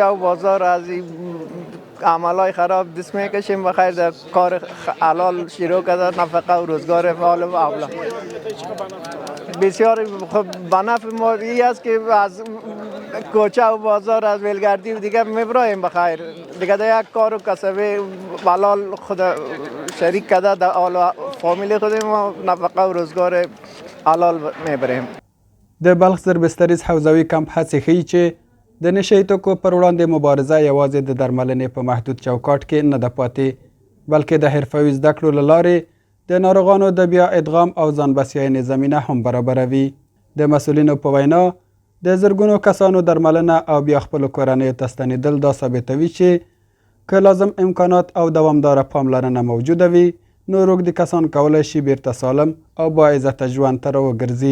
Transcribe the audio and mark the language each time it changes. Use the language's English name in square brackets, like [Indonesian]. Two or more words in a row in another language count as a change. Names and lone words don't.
[Persian] و بازار از این عملای خراب دست میکشیم بخیر در کار حلال شروع کرده نفقه و روزگار حال و اولاد بسیار بنفع ما این است که از کوچه و بازار از ولگردی دیگه میبراییم بخیر دیگه در یک کار و کسبه حلال خود شریک کرده در حال فامیل خود ما نفقه و روزگار حلال میبریم. [Pashto] د بلخ زربستریز حوزوي کمپ هڅې ښیي چې د نشه توکو پر وړاندې مبارزه یوازې د درملنې په محدود چوکاټ کې نه ده پاتې بلکې د حرفوي زده کړو له لارې د ناروغانو د بیا ادغام او ځان بسیاینې زمینه هم برابروي. د مسؤلینو په وینا د زرګونو کسانو درملنه او بیا خپلو کورنیو ته ستنېدل دا ثابتوي چې که لازم امکانات او دوامداره پاملرنه موجوده وي نو روږدي کسان کولی شي بیرته سالم او با عزته ژوند ته راوګرځي.